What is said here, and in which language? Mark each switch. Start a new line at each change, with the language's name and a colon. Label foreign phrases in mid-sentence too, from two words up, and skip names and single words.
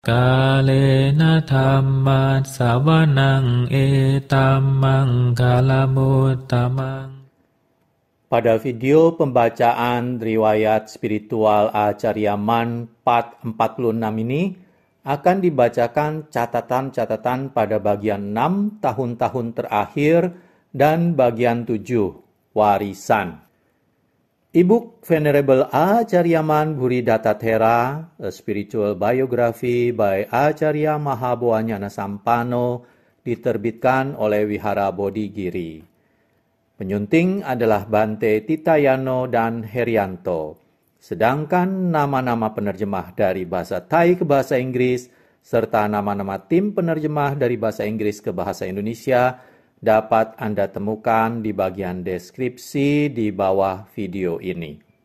Pali: กาเลนะธัมมัสสวนังเอตัมมังคลมุตตมัง
Indonesian: Pada video pembacaan riwayat spiritual Acharyaman part 46 ini akan dibacakan catatan-catatan pada bagian 6 tahun-tahun terakhir dan bagian 7 warisan. E-book Venerable Acharyaman Buridattathera, A Spiritual Biography by Acharya Mahabhuanyana Sampano, diterbitkan oleh Wihara Bodhigiri. Penyunting adalah Bante Titayano dan Herianto. Sedangkan nama-nama penerjemah dari bahasa Thai ke bahasa Inggris, serta nama-nama tim penerjemah dari bahasa Inggris ke bahasa Indonesia, dapat Anda temukan di bagian deskripsi di bawah video ini.